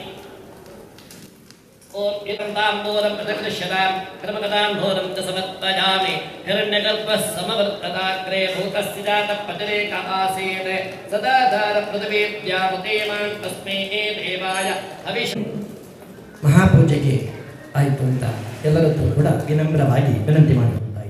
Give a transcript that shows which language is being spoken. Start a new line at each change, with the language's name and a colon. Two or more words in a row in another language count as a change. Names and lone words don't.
Sanskrit: ओम इदंतांबूरं प्रदक्षिणां कर्मकदांबूरं च समर्पयामि हिरण्यगर्भः समवर्तताग्रे भूतस्य जातः पतिरेकः आसीत् सदा धारपृथिवीव्यामुतेमां तस्मै देवाय हविष
Kannada: ಮಹಾಪೂಜೆಗೆ ಆಯಿತು ಅಂತ ಎಲ್ಲರದ್ದು ಕೂಡ ವಿನಮ್ರವಾಗಿ ವಿನಂತಿ ಮಾಡಬಹುದು.